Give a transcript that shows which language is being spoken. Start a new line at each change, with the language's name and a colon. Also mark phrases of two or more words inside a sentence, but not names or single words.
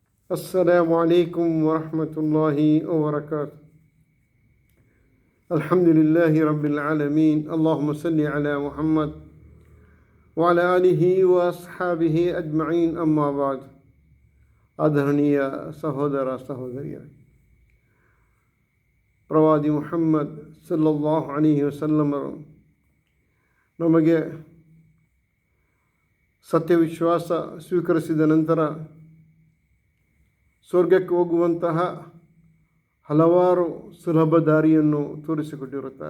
Arabic: السلام عليكم ورحمة الله وبركاته. الحمد لله رب العالمين. اللهم صل على محمد وعلى آله وأصحابه أجمعين. أما بعد.
Kannada: ಆದರಣೀಯ ಸಹೋದರ ಸಹೋದರಿಯರೇ, ಪ್ರವಾದಿ ಮುಹಮ್ಮದ್
Arabic: صلى الله عليه وسلم
Kannada: ನಮಗೆ ಸತ್ಯವಿಶ್ವಾಸ ಸ್ವೀಕರಿಸಿದ ನಂತರ ಸ್ವರ್ಗಕ್ಕೆ ಹೋಗುವಂತಹ ಹಲವಾರು ಸುಲಭ ದಾರಿಯನ್ನು ತೋರಿಸಿಕೊಟ್ಟಿರುತ್ತಾರೆ.